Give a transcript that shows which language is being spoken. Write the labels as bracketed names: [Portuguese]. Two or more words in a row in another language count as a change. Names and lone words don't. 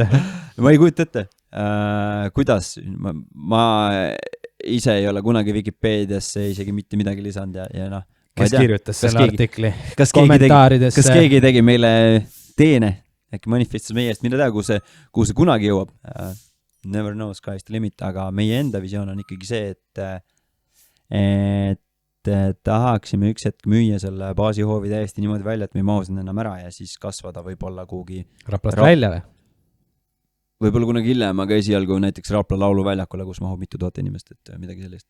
[Estonian] Ma ei kujuta ette. Kuidas? Ma ise ei ole kunagi Wikipediasse isegi mitte midagi lisanud ja noh. Kes kirjutas selle artikli? Kas keegi tegi meile teene? Äkki manifestis meie eest, mine tea, kuhu see kunagi jõuab. [English] Never know, sky's the limit, [Estonian] aga meie enda visioon on ikkagi see, et tahaksime üks hetk müüa selle baasihoovi täiesti niimoodi välja, et me ei mahu sinna enam ära ja siis kasvada võib-olla kuhugi Raplast välja või? Võib-olla kunagi hiljem, aga esialgu näiteks Rapla lauluväljakule, kus mahub mitu tuhat inimest, et midagi sellist.